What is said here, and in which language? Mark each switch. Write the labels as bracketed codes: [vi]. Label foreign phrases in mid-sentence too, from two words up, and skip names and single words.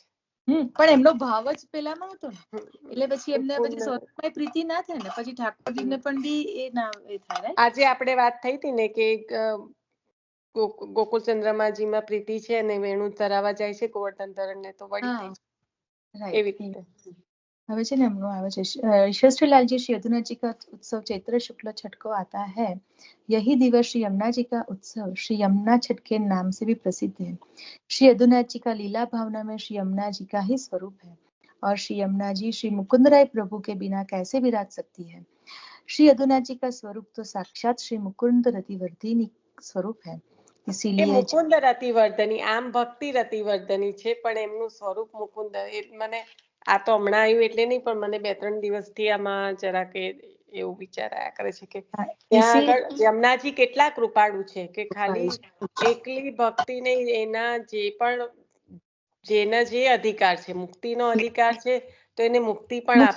[gu] પણ એમનો ભાવ જ પેલામાં હતો ને, એટલે પછી એમને પછી સ્વરૂપમાં પ્રીતિ ના થાય ને, પછી ઠાકોરજીને પણ બી એ ના એ થાય. આજે આપણે વાત થઈ હતી ને કે ગોકુળ ચંદ્રમાજીમાં પ્રીતિ છે અને વેણુ ધરાવા જાય છે ગોવર્ધન ધરણને, તો વળી થઈ છે એવી રીતે. હવે છે ને એમનું આવે છે [hi] षष्ठलालजी श्री यदुनाथ जी का उत्सव चैत्र शुक्ल छठ को आता है. यही दिवस श्री यमुना जी का उत्सव श्री यमुना छठ के नाम से भी प्रसिद्ध है. श्री यदुनाथ जी का लीला भावना में श्री यमुना जी का ही स्वरूप है और श्री यमुना जी श्री मुकुंद राय प्रभु के बिना कैसे विराज सकती है. श्री यदुनाथ जी का स्वरूप तो साक्षात श्री मुकुंद रतिवर्धिनी स्वरूप है. इसीलिए [gu] મુકુંદ રતિવર્ધની, આમ ભક્તિ રતિવર્ધની છે પણ એમનું સ્વરૂપ મુકુંદ. મને આ તો હમણાં આવ્યું એટલે નહીં, પણ મને 2-3 દિવસથી આમાં જરાક એવું વિચાર આવ્યા કરે છે કે ત્યાં આગળ યમુનાજી કેટલા કૃપાળુ છે કે ખાલી એકલી ભક્તિ નહીં, એના જે પણ જેને જે અધિકાર છે, મુક્તિનો અધિકાર છે, તો એને મુક્તિ પણ આપે.